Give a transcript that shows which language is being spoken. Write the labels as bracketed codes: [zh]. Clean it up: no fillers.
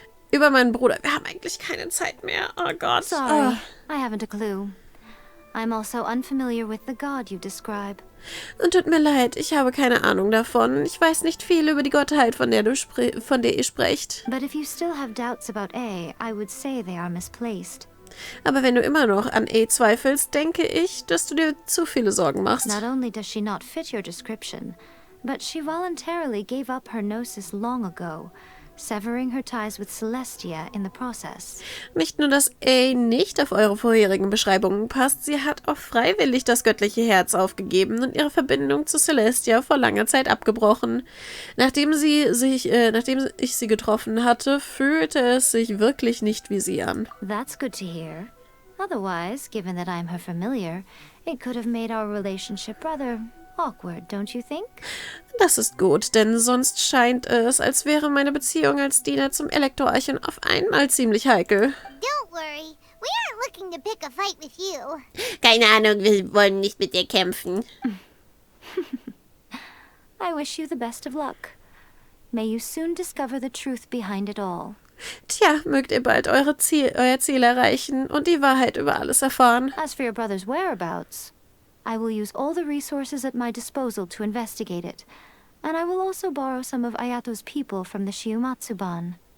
[de] Über meinen Bruder. Wir haben eigentlich keine Zeit mehr. Oh Gott. [en] Sorry, I haven't a clue. I'm also unfamiliar with the god you describe. [de] Und tut mir leid, ich habe keine Ahnung davon. Ich weiß nicht viel über die Gottheit, von der ihr sprecht. [en] But if you still have doubts about A, I would say they are misplaced. [de] Aber wenn du immer noch an A zweifelst, denke ich, dass du dir zu viele Sorgen machst. [en] Not only does she not fit your description, but she voluntarily gave up her gnosis long ago, severing her ties with Celestia in the process. [de] Nicht nur, dass A nicht auf eure vorherigen Beschreibungen passt, sie hat auch freiwillig das göttliche Herz aufgegeben und ihre Verbindung zu Celestia vor langer Zeit abgebrochen. Nachdem ich sie getroffen hatte, fühlte es sich wirklich nicht wie sie an. [en] That's good to hear. Otherwise, given that I'm her familiar, it could have made our relationship rather awkward, don't you think? [de] Das ist gut, denn sonst scheint es, als wäre meine Beziehung als Diener zum Elektroarchon auf einmal ziemlich heikel. [en] Don't worry, we aren't looking to pick a fight with you. [de] Keine Ahnung, wir wollen nicht mit dir kämpfen. [en] I wish you the best of luck. May you soon discover the truth behind it all. [de] Tja, mögt ihr bald euer Ziel erreichen und die Wahrheit über alles erfahren. [en] As for your brother's whereabouts, I will use all the resources at my disposal to investigate it, and I will also borrow some of Ayato's people from the Shiumatsu-ban.